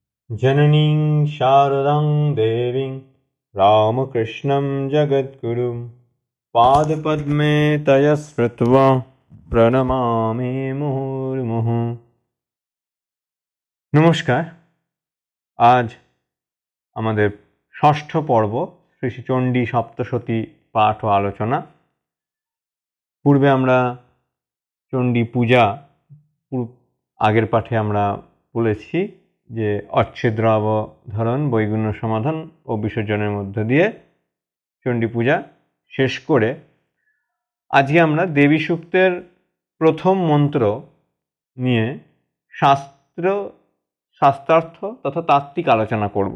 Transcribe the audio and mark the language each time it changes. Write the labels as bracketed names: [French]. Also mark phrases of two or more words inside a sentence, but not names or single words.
[Sanskrit] जननीं शारदां देवीं रामकृष्णं जगद्गुरुं पादपद्मे तया स्मृत्वा प्रणमामि मुहुर्मुहुः। [Bangla] নমস্কার। আজ আমাদের ষষ্ঠ পর্ব শ্রী শ্রী চণ্ডী সপ্তশতী পাঠ ও আলোচনা। পূর্বে আমরা চণ্ডী পূজা আগের পাঠে আমরা বলেছি যে অচ্ছেদ্র অবধারণ, বৈগুণ্য সমাধান ও বিসর্জনের মধ্য দিয়ে চণ্ডী পূজা শেষ করে আজকে আমরা দেবী সূক্তের প্রথম মন্ত্র নিয়ে শাস্ত্রার্থ তথা তাত্ত্বিক আলোচনা করব।